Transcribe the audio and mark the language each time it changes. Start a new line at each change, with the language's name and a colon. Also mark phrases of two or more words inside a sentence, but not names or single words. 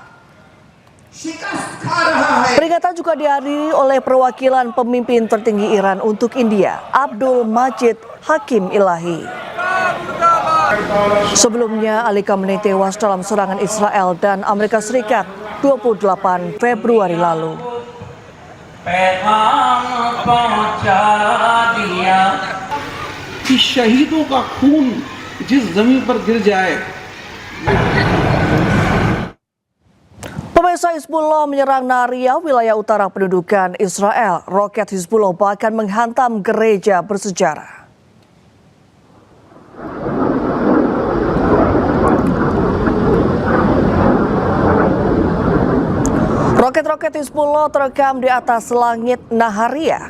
Indonesian: Peringatan juga dihadiri oleh perwakilan pemimpin tertinggi Iran untuk India, Abdul Majid Hakim Ilahi. Sebelumnya, Ali Khamenei tewas dalam serangan Israel dan Amerika Serikat 28 Februari lalu.
Hindi: कि शहीदों का खून जिस जमीन पर गिर जाए.
Indonesian: Pemirsa, Hizbullah menyerang Nariya, wilayah utara pendudukan Israel. Roket Hizbullah bahkan menghantam gereja bersejarah. Roket-roket Hizbullah terekam di atas langit Nahariya.